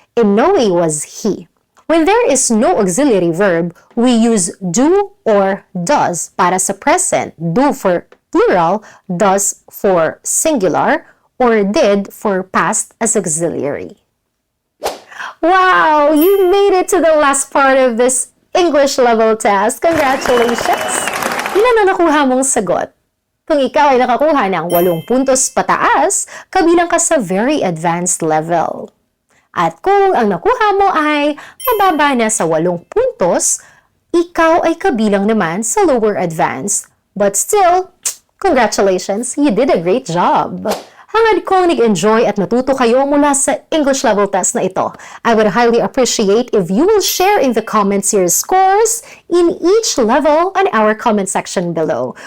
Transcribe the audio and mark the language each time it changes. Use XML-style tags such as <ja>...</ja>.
<en>In no way was he. When there is no auxiliary verb, we use do or does</en> <tl>para sa present.</tl> <en>Do for plural, does for singular, or did for past as auxiliary. Wow! You made it to the last part of this English level test.</en> <tl>Congratulations! Ilan na nakuha mong sagot? Kung ikaw ay nakakuha ng 8 puntos pataas, kabilang ka sa very advanced level. At kung ang nakuha mo ay mababa na sa 8 puntos, ikaw ay kabilang naman sa lower advanced.</tl> <en>But still, congratulations, you did a great job!</en> <tl>Hangad kong nag-enjoy at natuto kayo mula sa English level test na ito.</tl> <en>I would highly appreciate if you will share in the comments your scores in each level on our comment section below.</en>